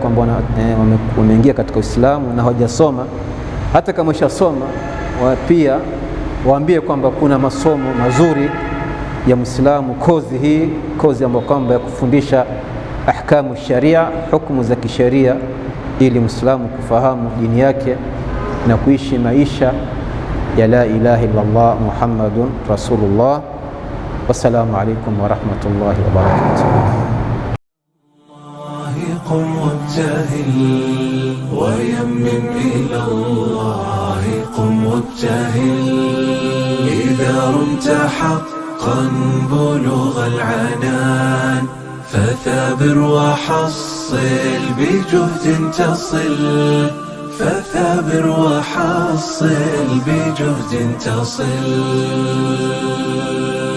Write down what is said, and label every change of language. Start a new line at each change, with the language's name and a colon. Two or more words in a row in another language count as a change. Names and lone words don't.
Swahili: ambao wameingia katika Uislamu na hawajasoma, hata kama ushasoma pia waambie kwamba kuna masomo mazuri ya Muislamu, kozi ambayo kwamba ya kufundisha
Arabic: أحكام الشريعة,
Swahili: hukumu za kisheria, ili Muislamu kufahamu dini yake na kuishi maisha ya
Arabic: لا إله إلا الله محمد رسول الله. والسلام عليكم ورحمة الله وبركاته. قم وابتهل ويمم إلى الله، قم وابتهل إذا رمت حقا بلوغ العنان، فثابر وحصل بجهد تصل، فثابر وحصل بجهد تصل.